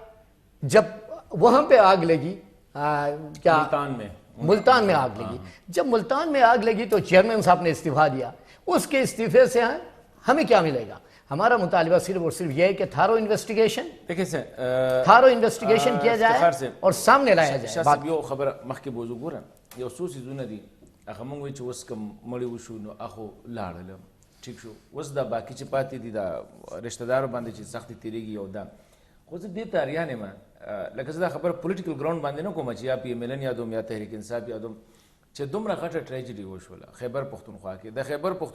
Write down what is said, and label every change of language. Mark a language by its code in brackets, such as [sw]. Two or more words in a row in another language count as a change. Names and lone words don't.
[ur] جب وہاں پہ آگ لگی، کیا ملتان میں آگ لگی، جب ملتان میں آگ لگی تو چیئرمین صاحب نے استعفیٰ دیا. اس کے استعفے سے ہمیں کیا ملے گا؟ ہمارا مطالبہ صرف اور صرف یہ ہے کہ [en] thorough investigation [ur] کیا جائے اور سامنے لایا جائے. [ps] بات یو خبر مخکې بوزو ګوره یو څو څیزونه دي هغه موږ وایو چې اوس که مړی وشو نو هغه لاړل، ټیک شو. اوس دا باقي چې پاتې دي دا رشته دارو باندې چې سختي تېرېږي یو دا. خو زه دې ته اریان یم لکه زه دا خبره [en] political ground [ps] باندې نه کوم چې یا PMLN یادوم یا تحریک انصاف یادوم چې دومره غټه ټریجډي وشوله خیبر پختونخوا کې.